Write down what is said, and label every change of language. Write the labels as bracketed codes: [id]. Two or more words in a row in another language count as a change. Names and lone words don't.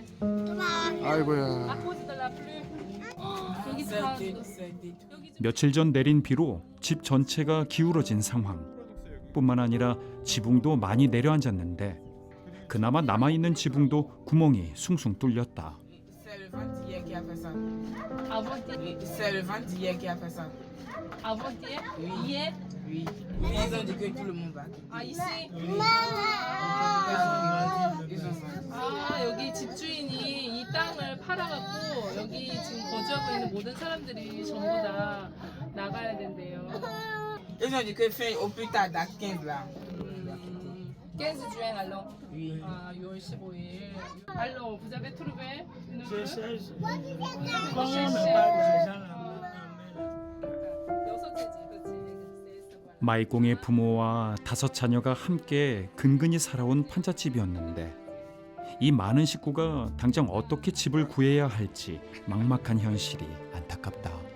[ko] 아이고야. 여기 다 며칠 전 내린 비로 집 전체가 기울어진 상황. 뿐만 아니라 지붕도 많이 내려앉았는데 그나마 남아있는 지붕도 구멍이 숭숭 뚫렸다. [fr] avant-hier, hier. [ko] 아 이씨. 아 여기 집주인이 이 땅을 팔아갖고 여기 지금 거주하고 있는 모든 사람들이 전부 다 나가야 된대요. [fr] Ils ont dit que fin au plus tard à 15 là. 15 juin alors. [ko] 아 6월 15일. [fr] Alors vous avez trouvé une [ko] 여섯째지, 그렇지. 마이공의 부모와 5 자녀가 함께 근근히 살아온 판잣집이었는데 이 많은 식구가 당장 어떻게 집을 구해야 할지 막막한 현실이 안타깝다.